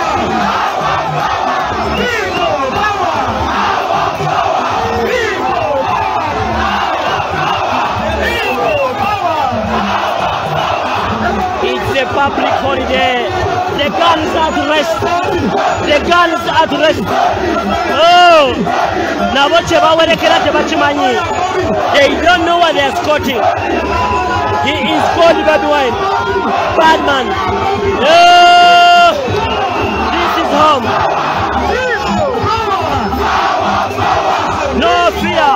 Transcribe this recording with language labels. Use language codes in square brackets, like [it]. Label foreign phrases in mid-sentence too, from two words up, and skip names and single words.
[en] It's a public holiday. The guns at rest. The guns at rest. [lg] Oh, Naboche bawerekera tebachimanyi. [en] They don't know what they are scouting. He is called Bobi Wine. Bad man. Oh, this is home. No fear.